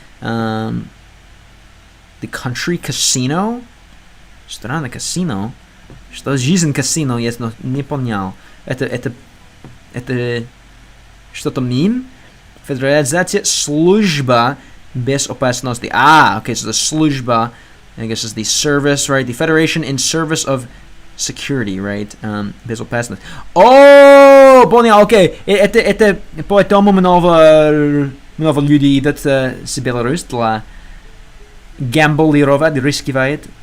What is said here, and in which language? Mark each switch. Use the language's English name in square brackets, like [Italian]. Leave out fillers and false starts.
[English] The Country Casino? [Russian] Страна казино? Что жизнь казино есть, но не понял. Это что-то мим? Федерализация служба безопасности. [English] Okay, so the [Russian] служба, [English] I guess, is the service, right? The Federation in service of security, right? [Russian] Безопасность. [English] Oh, [Russian] понял, [English] okay. [Russian] Это поэтому много людей идут с Беларусь для гамблировать, рисковать.